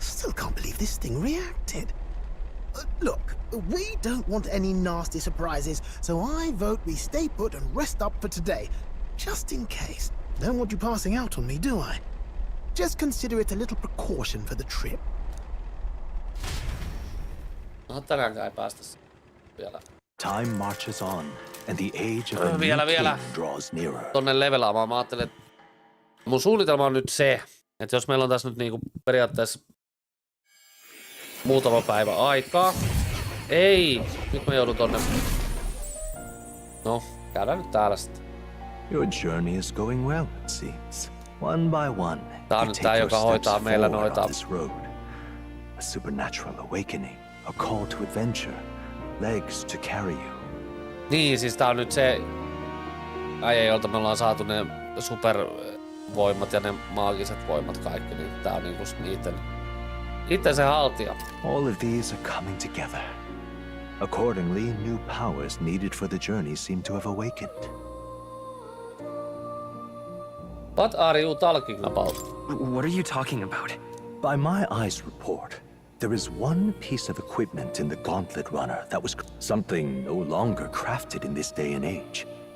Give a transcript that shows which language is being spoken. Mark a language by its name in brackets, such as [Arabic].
[English] Still can't believe this thing reacted. Look, we don't want any nasty surprises, so I vote we stay put and rest up for today. Just in case. Don't want you passing out on me, do I? Just consider it a little precaution for the trip. [Finnish] No, tänäänkään ei päästä vielä. [English] Time marches on, and the age of a new king draws nearer. [Finnish] Tonne levelaamaan. Mä ajattelin, että mun suunnitelma on nyt se, että jos meillä on tässä nyt niinku periaatteessa muutama päivä aikaa. Ei! Nyt mä joudun tonne. No, käydään nyt täällä sitten. [English] Your journey is going well, it seems. One by one, [Finnish] Tää on nyt tää, joka hoitaa meillä noita. [English] A supernatural awakening, a call to adventure, legs to carry you. [Finnish] Niin, siis tää on nyt se äijä, jolta me ollaan saatu ne supervoimat ja ne maagiset voimat kaikki, niin tää on niinku niitten se haltija. [English] All of these are coming together. Accordingly, new powers needed for the journey seem to have awakened. What are you talking about? What are you talking about? By my eyes report, there is one piece of equipment in the Gauntlet Runner that was something no longer crafted in this day and age.